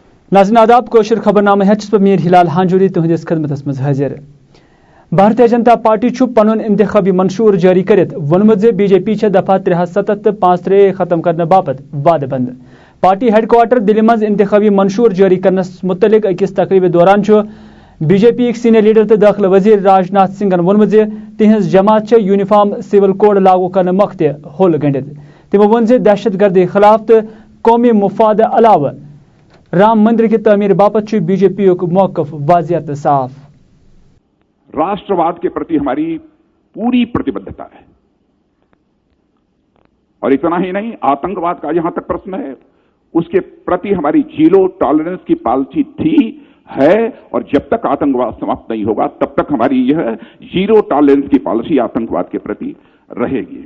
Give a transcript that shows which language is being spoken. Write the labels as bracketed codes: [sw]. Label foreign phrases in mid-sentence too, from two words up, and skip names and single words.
[ks] नाज़रीन आदाब कोशर खबरनामा है मीर हिलाल हांजूरी तुहंदिस खदमतस मज हाजिर। भारतीय जनता पार्टी पनुन इंतखाबी मंशूर जारी करित वोनमुत जे बीजेपी दफा 73 तो 35 खत्म करने बापत वाद बंद। पार्टी हेडक्वार्टर दिल्ली मज इंतखाबी मंशूर जारी करनस मुतलिक अकिस तकरीब दौरान बीजेपी [en] senior leader [ks] तो दाखिल वजीर राजनाथ सिंह वोनमुत जे तिहंज जमात [en] uniform civil code [ks] लागू करने मख होल गंडित। तमो वोन जे दहशत गर्दी खिलाफ तो कौमी मुफाद अलावा राम मंदिर की तमीर बापत बीजेपी मौकफ वाजियत साफ। [hi] राष्ट्रवाद के प्रति हमारी पूरी प्रतिबद्धता है और इतना ही नहीं, आतंकवाद का जहां तक प्रश्न है उसके प्रति हमारी [en] zero tolerance [hi] की पॉलिसी थी, है और जब तक आतंकवाद समाप्त नहीं होगा तब तक हमारी यह [en] zero tolerance [hi] की पॉलिसी आतंकवाद के प्रति रहेगी।